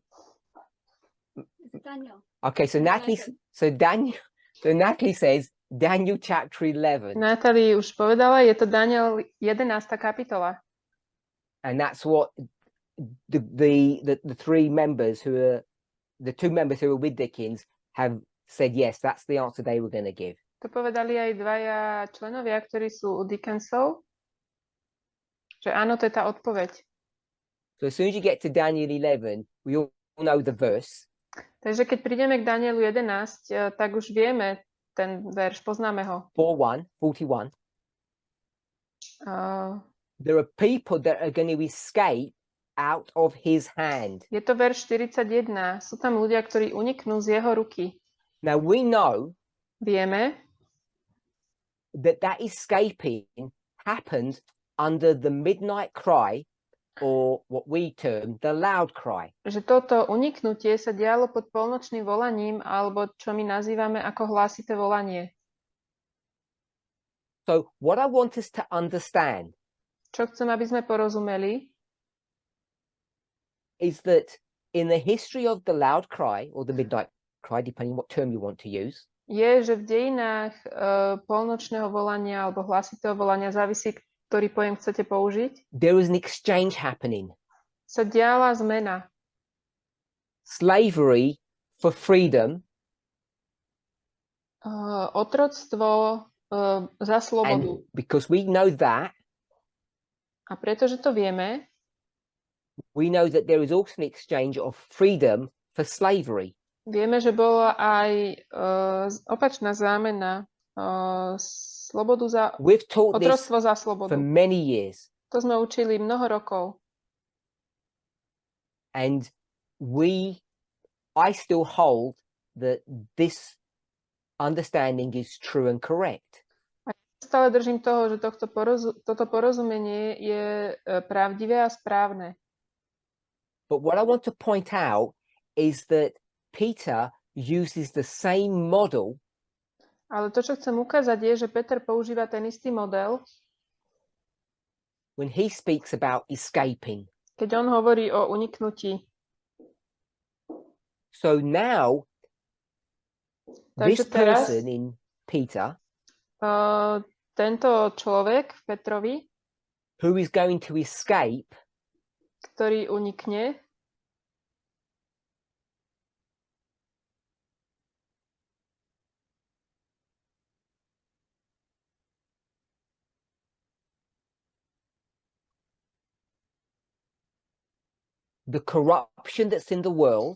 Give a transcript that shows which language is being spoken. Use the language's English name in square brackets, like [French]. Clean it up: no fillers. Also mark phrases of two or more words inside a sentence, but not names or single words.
[English] Daniel. Okay, so Natalie, so Natalie says Daniel chapter 11, [Slovak] Natalie už povedala, je to Daniel 11. kapitola. [English] and that's what the three members who are the two members who are with Dickens have said. Yes, that's the answer they were going to give. [Slovak] To povedali aj dvaja členovia, ktorí sú u Dickensov, že áno, to je tá odpoveď. [English] So as soon as you get to Daniel 11, we all know the verse. [Slovak] Takže keď prídeme k Danielu 11, tak už vieme ten verš, poznáme ho. [English] 41. There are people that are going to escape out of his hand. [Slovak] Je to verš 41. Sú tam ľudia, ktorí uniknú z jeho ruky. [English] Now we know [Slovak] Vieme, [English] that escaping happened under the midnight cry, or what we term the loud cry. [Slovak] že toto uniknutie sa dialo pod polnočným volaním, alebo čo my nazývame ako hlásité volanie. [English] So what I want us to understand [Slovak] Čo chcem, aby sme porozumeli, [English] is that in the history of the loud cry or the midnight cry, depending what term you want to use, [Slovak] je, že v dejinách polnočného volania alebo hlasitého volania, závisí, ktorý pojem chcete použiť, [English] there was an exchange happening. [Slovak] sa diala zmena. [English] Slavery for freedom, [Slovak] Otroctvo za slobodu. [English] and because we know that, [Slovak] A pretože to vieme, [English] we know that there is also an exchange of freedom for slavery. [Slovak] vieme, že bola aj opačná zámena. Slobodu za [English] We've taught this [Slovak] otroctvo za [English] for [Slovak] slobodu. [English] many years, [Slovak] To sme učili mnoho rokov. [English] and I still hold that this understanding is true and correct. [Slovak] Stále držím toho, že toto porozumenie je pravdivé a správne. [English] But what I want to point out is that Peter uses the same model [Slovak] Ale to, čo chcem ukázať, je, že Peter používa ten istý model, [English] when he speaks about escaping. [Slovak] keď on hovorí o uniknutí. [English] So now, this [Slovak] Takže teraz [English] person in Peter, [Slovak] tento človek v Petrovi, [English] who is going to escape, [Slovak] ktorý unikne, [English] the corruption that's in the world,